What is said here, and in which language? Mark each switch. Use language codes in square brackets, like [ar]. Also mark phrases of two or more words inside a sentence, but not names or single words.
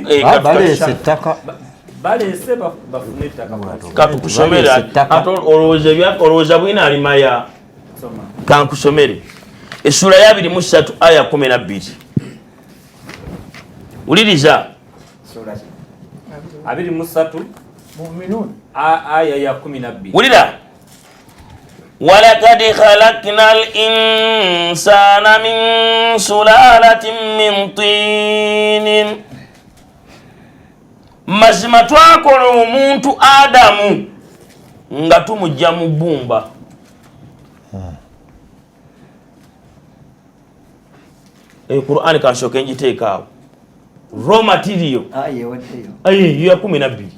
[lg] balese ettaka balese bafune ettaka katusomera ato olowooza bwina alimaya kankusomere essula ya 23 aya 12 uliriza 23 mu'minun aya ya 12 ulira [ar] ولقد خلقنا الإنسان من سلالة من طين [lg] mazima twakola omuntu Adamu nga tumujja mu bbumba. Qur'an kashoke njiteekaawo [en] raw material [lg] ya 12